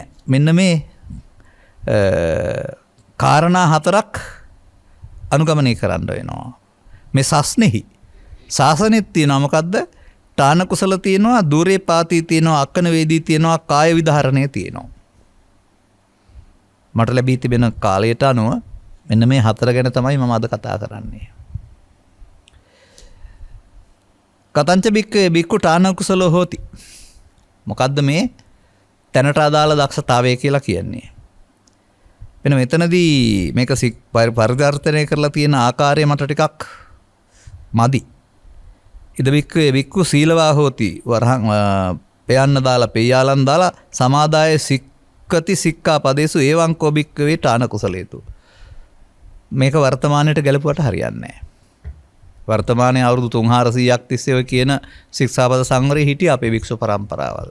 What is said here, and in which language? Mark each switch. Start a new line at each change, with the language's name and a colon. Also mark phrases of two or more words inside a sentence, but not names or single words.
Sinhala: මෙන්න මේ කාරණා හතරක් අනුගමනය කරන්න වෙනවා. මේ සස්නෙහි ශාසනෙත් තියෙනවා මොකද්ද? තාන කුසල තියෙනවා, දුරේ පාති තියෙනවා, අක්කන වේදී තියෙනවා, කාය විධාරණය තියෙනවා. මට ලැබී තිබෙන කාලයට අනුව මෙන්න මේ හතර ගැන තමයි මම අද කතා කරන්නේ.
Pali: කතංච බික්කු තාන කුසලෝ හෝති.
Sinhala: මොකද්ද මේ තැනට අදාළ දක්ෂතාවය කියලා කියන්නේ? වෙන මෙතනදී මේක පරිවර්තනය කරලා තියෙන ආකාරය මට ටිකක් මදි.
Pali: ඉද බික්කු සීලවා හෝති
Sinhala: වරහන් පයන්න දාලා පෙයාලන් දාලා
Pali: සමාදාය සික්කති සික්කා පදේසු ඒවං කෝ බික්කවේ තාන කුසලේතු.
Sinhala: මේක වර්තමානයට ගැලපුවට හරියන්නේ නැහැ. වර්තමානයේ අවුරුදු 300ක් තිස්සේ ඔය කියන ශික්ෂාපද සංවරේ හිටිය අපේ භික්ෂු පරම්පරාවල්.